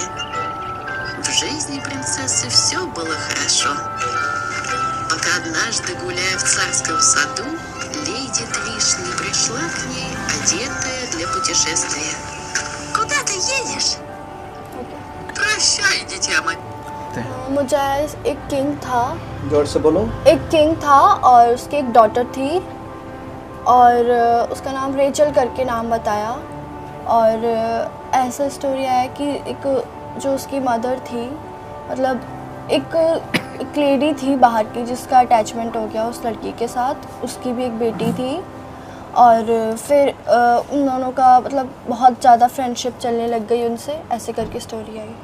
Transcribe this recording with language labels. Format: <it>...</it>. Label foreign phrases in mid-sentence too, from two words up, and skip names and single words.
<ru>В жизни принцессы все было хорошо. Пока однажды, гуляя в царском саду, Леди Триш не пришла к ней, одетая для путешествия. «Куда ты едешь?» «Прощай, дитя мое».</ru> <hi>मुझे एक किंग था, जोर से बोलो। एक किंग था और उसकी एक डॉटर थी और उसका नाम रेचल करके नाम बताया। और ऐसा स्टोरी है कि एक जो उसकी मदर थी, मतलब एक लेडी थी बाहर की जिसका अटैचमेंट हो गया उस लड़की के साथ, उसकी भी एक बेटी थी और फिर उन दोनों का मतलब बहुत ज़्यादा फ्रेंडशिप चलने लग गई उनसे, ऐसे करके स्टोरी आई।</hi>